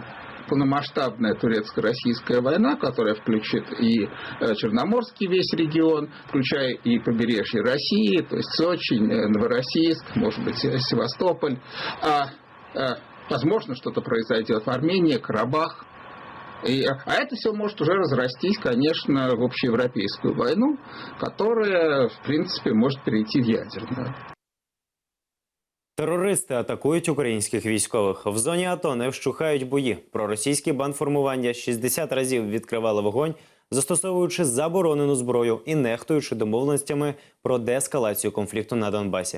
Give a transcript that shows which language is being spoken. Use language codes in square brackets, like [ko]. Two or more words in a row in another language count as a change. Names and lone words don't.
[ru] Полномасштабная турецко-российская война, которая включит и Черноморский весь регион, включая и побережье России, то есть Сочи, Новороссийск, может быть, Севастополь. Возможно, что-то произойдет в Армении, Карабах. А это все может уже разрастись, конечно, в общеевропейскую войну, которая, в принципе, может перейти в ядерную. [uk] Терористи атакують українських військових. В зоні АТО не вщухають бої. Проросійські бандформування 60 разів відкривали вогонь, застосовуючи заборонену зброю і нехтуючи домовленостями про деескалацію конфлікту на Донбасі.